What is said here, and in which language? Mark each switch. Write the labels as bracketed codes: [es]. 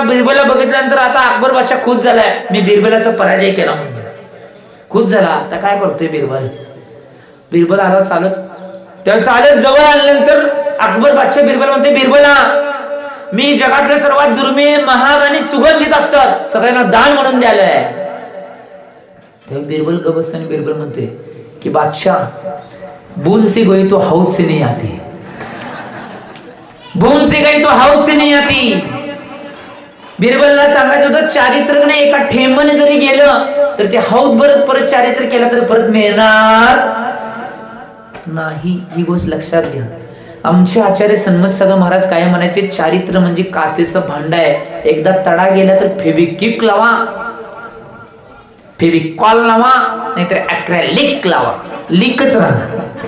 [mr] बिरबलला बघितल्यानंतर आता अकबर बादशाह खुश झालाय, मी बिरबलाचा पराजय केला म्हणून खुश झाला. आता काय करतोय बिरबल, बिरबल आला चालत. त्या चालत जवळ आल्यानंतर अकबर बादशाह बिरबल म्हणते, बिरबला मी जगातलं सर्वात दुर्मिळ, महाग आणि सुगंधित अत्तर सगळ्यांना दान म्हणून द्यायलाय. तेव्हा बिरबल गबस आणि बिरबल म्हणते की बादशाह, [hi] बूंद से गई तो हौद से नहीं आती, बूंद से गई तो हौद से नहीं आती. [mr] बिरबलला सांगायचं होतं, चारित्र्य एका ठेंबने जरी गेलं तर ते हौद भरत परत चारित्र्य केलं तर परत मिळणार नाही. ही गोष्ट लक्षात घ्या. आमचे आचार्य सन्मत सागर महाराज काय म्हणायचे, चारित्र्य म्हणजे काचेचं भांड आहे, एकदा तडा गेला तर फेविक्विक लावा, फेविकॉल लावा, नाहीतर ॲक्रेलिक लावा, लीकच राहणार.